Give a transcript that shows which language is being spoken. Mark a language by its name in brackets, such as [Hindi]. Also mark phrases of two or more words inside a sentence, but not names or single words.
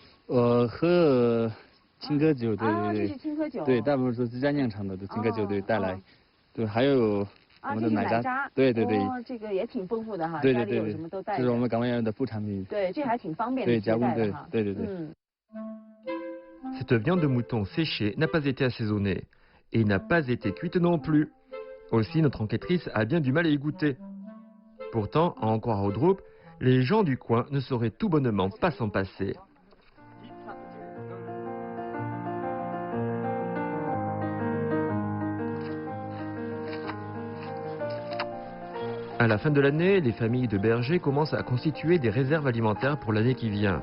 [Chinese] 我喝青稞酒，对对对。这是青稞酒。对，大部分是自家酿成的青稞酒，对，带来。对，还有我们的奶渣。对对对。哦，这个也挺丰富的哈。对对对对。什么都带着。这是我们港湾羊的副产品。对，这还挺方便的。对，加工对对对对。 [French] Cette viande de mouton séchée n'a pas été assaisonnée et n'a pas été cuite non plus. Aussi, notre enquêtrice a bien du mal à y goûter. Pourtant, à en croire Audroup, les gens du coin ne sauraient tout bonnement pas s'en passer. À la fin de l'année, les familles de bergers commencent à constituer des réserves alimentaires pour l'année qui vient.